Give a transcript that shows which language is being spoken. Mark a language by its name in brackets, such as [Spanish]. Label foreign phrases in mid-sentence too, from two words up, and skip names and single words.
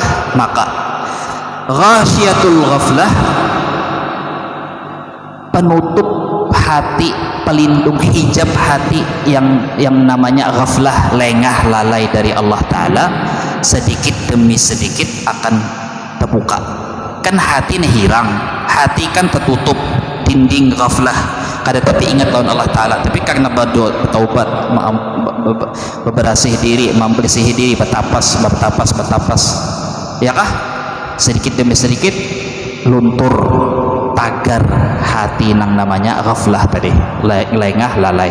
[Indonesian] Maka [Arabic] ghasyiatul ghaflah, [Indonesian] penutup hati, pelindung hijab hati yang namanya ghaflah, lengah lalai dari Allah Ta'ala, sedikit demi sedikit akan terbuka. [Banjar] Kan hati nih hilang, hati kan tertutup, dinding ghaflah kada tapi ingat lawan Allah Ta'ala, tapi karena bertaubat, membersihi diri, bertapas, ya kah? Sedikit demi sedikit luntur tagar hati nang namanya ghaflah tadi, lengah lalai.